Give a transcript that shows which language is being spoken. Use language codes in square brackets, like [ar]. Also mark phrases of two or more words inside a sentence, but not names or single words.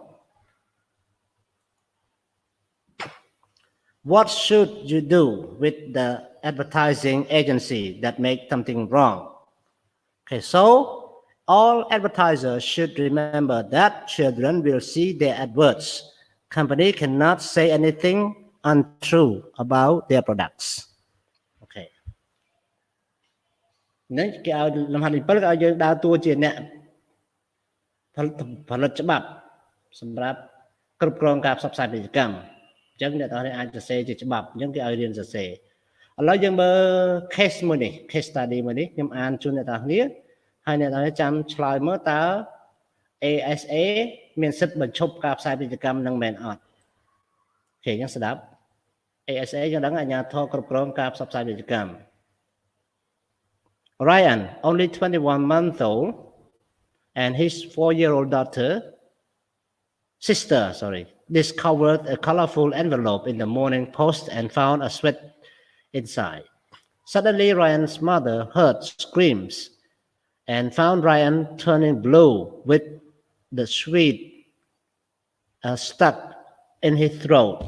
[en] what should you do with the advertising agency that make something wrong okay so all advertisers should remember that children will see their adverts company cannot say anything untrue about their products okay [km] នេះគេឲ្យលំហាត់ទី7គេឲ្យយើងដើរតួជាអ្នកផលិតច្បាប់សម្រាប់គ្រប់គ្រងការផ្សព្វផ្សាយពាណិ ជ្ជកម្មអញ្ចឹងអ្នកទាំងនេះអាចសរសេរជាច្បាប់អញ្ចឹងគេឲ្យរៀនសរសេរឥឡូវយើងមើល case មួយនេះ [en] case study [km] មួយនេះខ្ញុំអានជូនអ្នកទាំងនេះហើយអ្នកទាំងនេះចាំឆ្លើយមើលតើ ASA មានសិទ្ធិបញ្ឈប់ការផ្សាយពាណិជ្ជកម្មនឹងមែនអត់អូខេអញ្ចឹងស្ដាប់ ASA យើងដឹងអាជ្ញាធរគ្រប់គ្រងការផ្សព្វផ្សាយពាណិជ្ជកម្ម [en] Ryan only 21 months old and his 4-year-old sister discovered a colorful envelope in the morning post and found a sweat inside suddenly Ryan's mother heard screams and found Ryan turning blue with the sweat stuck in his throat.